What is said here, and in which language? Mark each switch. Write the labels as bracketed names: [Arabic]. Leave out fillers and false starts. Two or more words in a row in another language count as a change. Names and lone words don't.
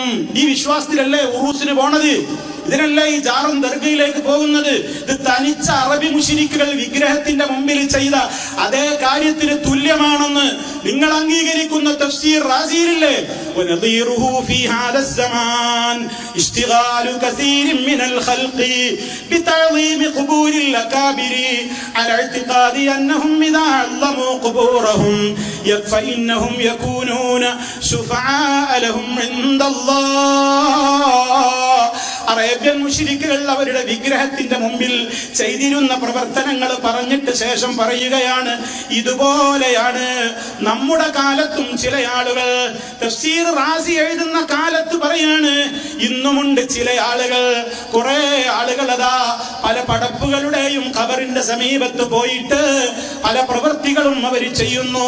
[Malayalam] ഈ വിശ്വാസത്തിലല്ലേ ഉറൂസിന് പോണത്? ഇതിനല്ല ഈ ജാറും ദർഗയിലേക്ക് പോകുന്നത്. ഇത് തനിച്ച അറബി മുശ്രിക്കുകൾ വിഗ്രഹത്തിന്റെ മുമ്പിൽ ചെയ്ത അതേ കാര്യത്തിന് തുല്യമാണെന്ന് നിങ്ങൾ അംഗീകരിക്കുന്ന തഫ്സീർ റാസിയിലില്ലേ? [Arabic] ونظيره في هذا الزمان اشتغال كثير من الخلق بتعظيم قبور الأكابر على اعتقاد أنهم إذا عظموا قبورهم فإنهم يكونون شفعاء لهم عند الله. [Malayalam] അറേബ്യൻ മുശ്രിക്കുകൾ അവരുടെ വിഗ്രഹത്തിന്റെ മുമ്പിൽ ചെയ്തിരുന്ന പ്രവർത്തനങ്ങൾ പറഞ്ഞിട്ട് ശേഷം പറയുകയാണ്, ഇതുപോലെയാണ് നമ്മുടെ കാലത്തും ചില ആളുകൾ. തഫ്സീർ റാസി എഴുതുന്ന കാലത്ത് പറയാണ്, ഇന്നുമുണ്ട് ചില ആളുകൾ, കുറെ ആളുകൾ അതാ പല പടപ്പുകളുടെയും ഖബറിന്റെ സമീപത്ത് പോയിട്ട് പല പ്രവൃത്തികളും അവർ ചെയ്യുന്നു.